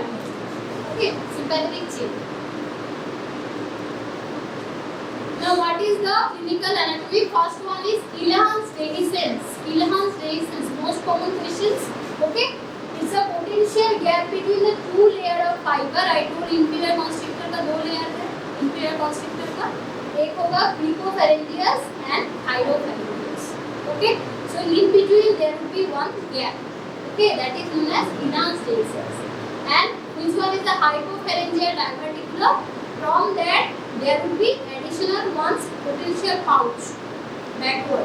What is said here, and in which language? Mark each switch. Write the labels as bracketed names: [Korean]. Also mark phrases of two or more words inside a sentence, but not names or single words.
[English] Okay, sympathetic chain. Now what is the clinical anatomy? First one is Ehlers dehiscence. Ehlers dehiscence, most common questions. Okay, it's a potential gap between the two layer of fiber. I told inferior constrictor [Hindi] का दो layer है. [English] Inferior constrictor [Hindi] का एक होगा [English] cricopharyngeus and thyropharyngeus. Okay, so in between there will be one gap. Okay, that is known as Ehlers dehiscence. And which one is the hypopharyngeal diverticulum? From that there will be additional one potential pouch backwards.